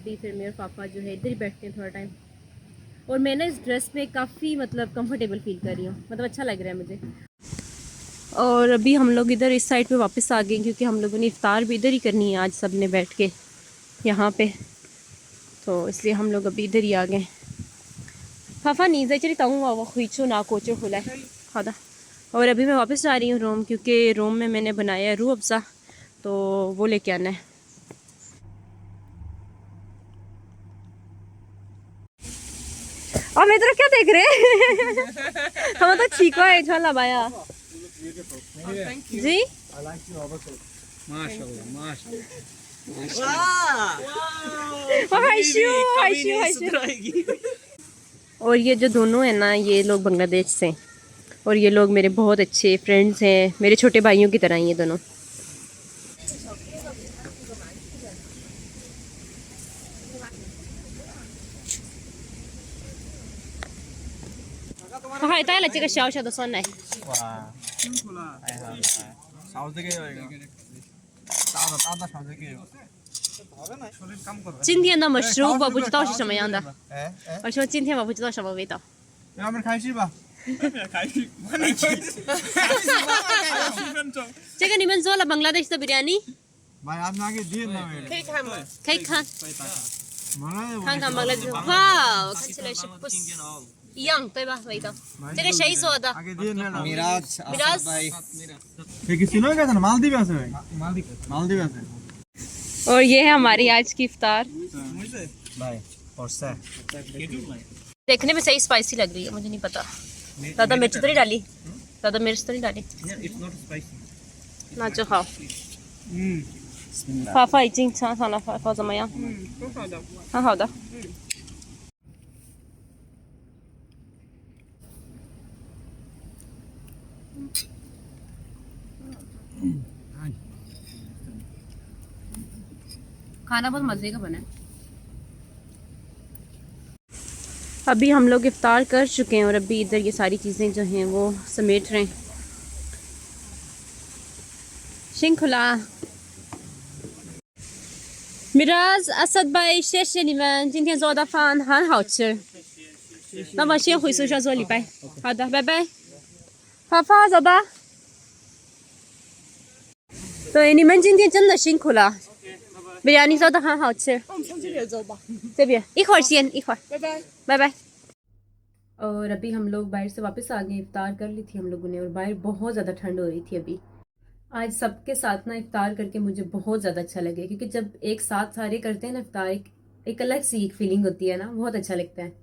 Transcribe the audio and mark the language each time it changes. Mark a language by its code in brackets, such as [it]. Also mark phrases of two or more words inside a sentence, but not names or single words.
[hi] अभी फिर मेरे पापा जो है इधर ही बैठते हैं थोड़ा टाइम। और मैं ना इस ड्रेस में काफ़ी मतलब [en] comfortable feel [hi] कर रही हूँ, मतलब अच्छा लग रहा है मुझे। और अभी हम लोग इधर इस साइड पे वापस आ गए, क्योंकि हम लोगों ने इफ्तार भी इधर ही करनी है आज सब ने बैठ के यहाँ पे, तो इसलिए हम लोग अभी इधर ही आ गए। पापा नहीं [zh] 在这里等我，我回去拿果汁回来。好的。 [hi] और अभी मैं वापस जा रही हूँ रोम, क्योंकि रोम में मैंने बनाया है रूह अफ़ज़ा, तो वो लेके आना है। और मैं इधर क्या देख रहे हम तो ठीक है चला बाया जी। और ये जो दोनों है ना, ये लोग बांग्लादेश से, और ये लोग मेरे बहुत अच्छे फ्रेंड्स हैं, मेरे छोटे भाइयों की तरह ये दोनों। [zh] 还带了这个小小的酸奶。哇，辛苦了！哎呀，勺子给我一个，大勺子给我。今天的食物我不知道是什么样的。哎哎，我说今天我不知道什么味道。让我们开始吧。开始，我没去。10分钟。这个你们做了Bangladesh的 बिरयानी？ [hi] भाई आपने आगे दिए ना मेरे। [zh] 可以看吗？可以看， [hi] मलाई [zh] 看看Bangladesh。哇，看起来是不一样，对吧？味道。这个谁做的？ [hi] आगे दिए ना मिराज मिराज भाई ये किसी लोग कैसा मालदीव से भाई मालदीव से और ये है हमारी आज की इफ्तार। भाई और से देखने में सही स्पाइसी लग रही है, मुझे नहीं पता। ज़्यादा मिर्च तो नहीं डाली, ज़्यादा मिर्च तो नहीं डाली ना। जो खाओ फाफा [zh] 已经尝尝了，法怎么样？很好的。很好的。 [hi] खाना बहुत मज़े का बना है। अभी हम लोग इफ्तार कर चुके हैं और अभी इधर ये सारी चीज़ें जो हैं वो समेट रहे हैं। [zh] शिंखुला मिराज असद भाई 谢谢你们今天做的饭很好吃。那么先回宿舍做礼拜。好的，拜拜。发发走吧。对，你们今天真的辛苦了。बिरयानी做的很好吃。我们从这边走吧。这边一会儿先，一会儿，拜拜。 [en] bye bye. [hi] और अभी हम लोग बाहर से वापस आ गए, इफ्तार कर ली थी हम लोगों ने, और बाहर बहुत ज़्यादा ठंड हो रही थी। अभी आज सबके साथ ना इफ्तार करके मुझे बहुत ज़्यादा अच्छा लगे, क्योंकि जब एक साथ सारे करते हैं ना इफ्तार, एक अलग सी एक फीलिंग होती है ना, बहुत अच्छा लगता है।